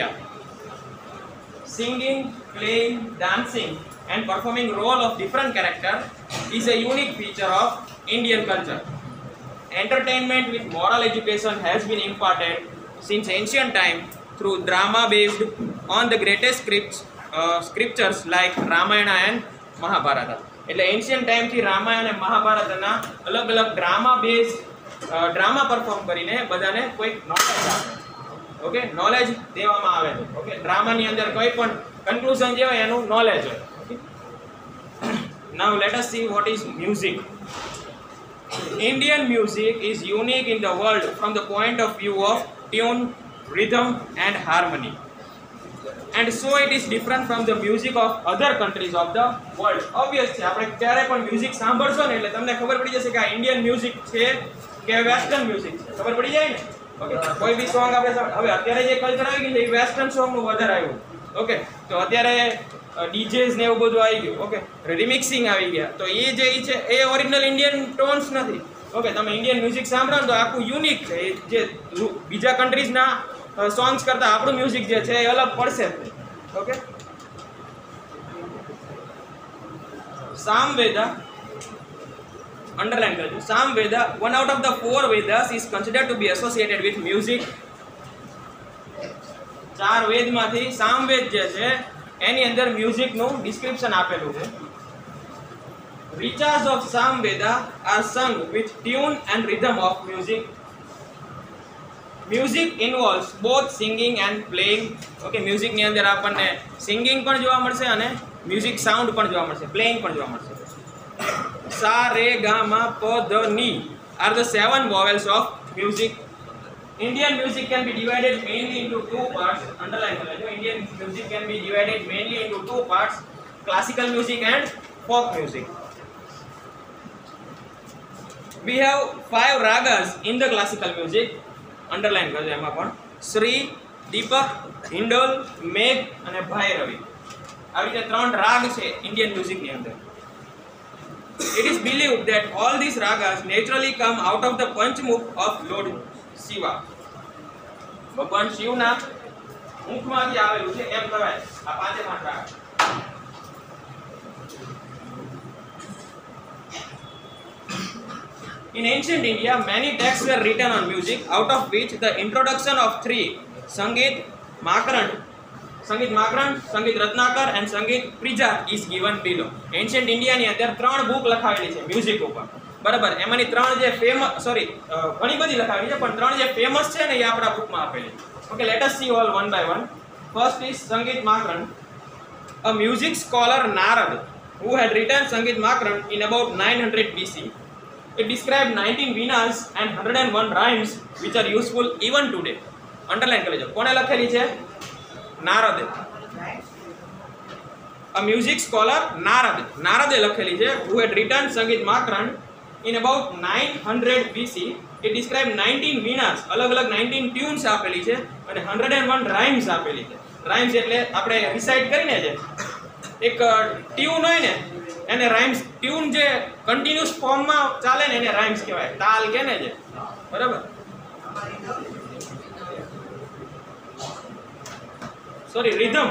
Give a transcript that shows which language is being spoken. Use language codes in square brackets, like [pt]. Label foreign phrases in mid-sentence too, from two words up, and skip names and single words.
[en] Singing, playing, dancing and performing role of different character is a unique feature of Indian culture. Entertainment with moral education has been imparted since ancient time through drama based on the greatest scriptures like Ramayana and Mahabharata. [gu] એટલે એન્શિયન્ટ ટાઈમથી રામાયણ અને મહાભારતના અલગ અલગ [en] drama base drama perform [gu] કરીને બધાને કોઈ નોલેજ આપે. ઓકે, નોલેજ દેવામાં આવે છે. ઓકે, ડ્રામાની અંદર કોઈ પણ કન્ક્લુઝન જે હોય એનું નોલેજ હોય. [en] Now let us see what is music. Indian music is unique in the world from the point of view of tune, rhythm and harmony. And so it is different from the music of other countries of the world. [gu] Obvious છે, આપણે ક્યારે પણ મ્યુઝિક સાંભળશો ને એટલે તમને ખબર પડી જશે કે આ [en] Indian music [gu] છે કે [en] western music [gu] છે. ખબર પડી જાય ને. ઓકે, કોઈ બી સોંગ આપણે હવે અત્યારે જે કલ્ચર આવી ગયું છે એ વેસ્ટર્ન સોંગનું વધારે આવ્યું. ઓકે, તો અત્યારે ડીજેસ ને એવું બધું આવી ગયું. ઓકે, રિમિક્સિંગ આવી ગયા. તો એ જે છે એ [en] original Indian tones [gu] નથી. ઓકે, તમે [en] Indian music [gu] સાંભળો તો આખું યુનિક છે. જે બીજા કન્ટ્રીઝના સોંગ્સ કરતા આપણું મ્યુઝિક જે છે એ અલગ પડશે. ઓકે, સામવેદા અંડરલાઈન કરજો. સામવેદા, [en] one out of the 4 Vedas is considered to be associated with music. [gu] 4 વેદમાંથી સામવેદ જે છે એની અંદર મ્યુઝિકનું ડિસ્ક્રિપ્શન આપેલું છે. [en] Richas of Samveda are sung with tune and rhythm of music. Music involves both singing and playing. Okay, music [gu] ની અંદર આપણને સિંગિંગ પણ જોવા મળશે અને [en] music sound [gu] પણ જોવા મળશે, પ્લેઇંગ પણ જોવા મળશે. સા રે ગા મા પ ધ ની [en] are the 7 vowels of music. Indian music can be divided mainly into 2 parts. [gu] Underline करજો. [en] Indian music can be divided mainly into 2 parts: classical music and folk music. We have 5 ragas in the classical music. [gu] અંડરલાઈન કરજો એમાં પણ શ્રી, દીપક, હિંડોલ, મેઘ અને ભૈરવી. આવી રીતે 3 રાગ છે ઇન્ડિયન મ્યુઝિકની અંદર. [en] It is believed that all these ragas naturally come out of the Panchmukh of Lord Shiva. [gu] ભગવાન શિવના મુખમાંથી આવેલું છે એમ કહેવાય આ 5 રાગ. [en] In ancient India, many texts were written on music, out of which the introduction of 3, Sangeet Makran, Sangeet Ratnakar and Sangeet Prijat is given below. Ancient India [gu] ની અંદર 3 બુક લખાવેલી છે મ્યુઝિક ઉપર. બરાબર, એમાંની 3 જે ફેમસ ઘણી બધી લખાવેલી છે પણ 3 જે ફેમસ છે ને એ આપણા બુકમાં આપેલી. ઓકે, [en] let us see all one by one. First is Sangeet Makran. A music scholar Narad who had written Sangeet Makran in about 900 BC. It described 19 venas and 101 rhymes which are useful even today. [gu] Underline કરી લો. કોણે લખેલી છે? નારદે. [en] A music scholar [gu] નારદે લખેલી છે [en] who had written Sangeet Makran in about 900 BC. It described 19 venas, [gu] અલગ-અલગ 19 ટ્યુન્સ આપેલી છે અને 101 rhymes આપેલી છે. rhymes એટલે આપણે રિસાઇટ કરીને છે એક ટ્યુન હોય ને એને રાઇમ્સ, ટ્યુન જે કન્ટિન્યુઅસ ફોર્મમાં ચાલે ને એને રાઇમ્સ કહેવાય. તાલ કે ને છે, બરાબર. સોરી, રિધમ.